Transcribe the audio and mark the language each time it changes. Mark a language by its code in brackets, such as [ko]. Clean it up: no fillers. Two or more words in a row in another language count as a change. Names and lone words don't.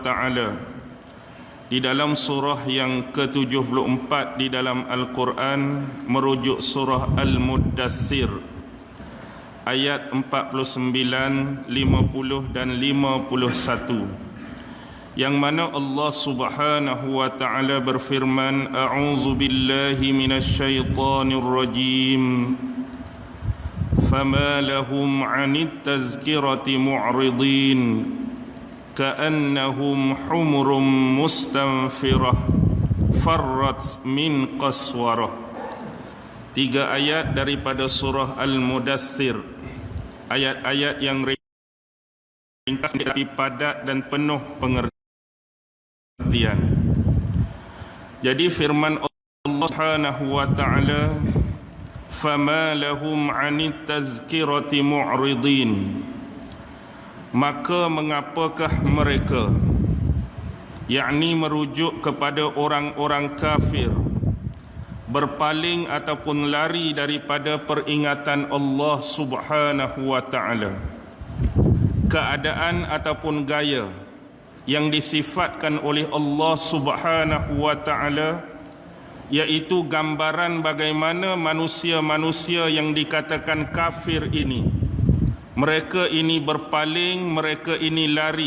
[ms] ta'ala di dalam surah yang ke-74 di dalam Al-Quran, merujuk surah Al-Muddathir, ayat 49, 50 dan 51, yang mana Allah [ar] سبحانه وتعالى [ms] berfirman, [ar] أعوذ بالله من الشيطان الرجيم, فما لهم عن التذكرة معرضين كأنهم حمر مستنفرة فرت من قسورة. [ms] 3 ayat daripada surah Al-Mudaththir, ayat-ayat yang ringkas tapi padat dan penuh pengertian. Jadi firman Allah [ar] سبحانه وتعالى, فما لهم عن التذكرة معرضين, [ms] maka mengapakah mereka, yakni merujuk kepada orang-orang kafir, berpaling ataupun lari daripada peringatan Allah [ar] سبحانه وتعالى, [ms] keadaan ataupun gaya yang disifatkan oleh Allah [ar] سبحانه وتعالى, [ms] iaitu gambaran bagaimana manusia-manusia yang dikatakan kafir ini, mereka ini berpaling, mereka ini lari.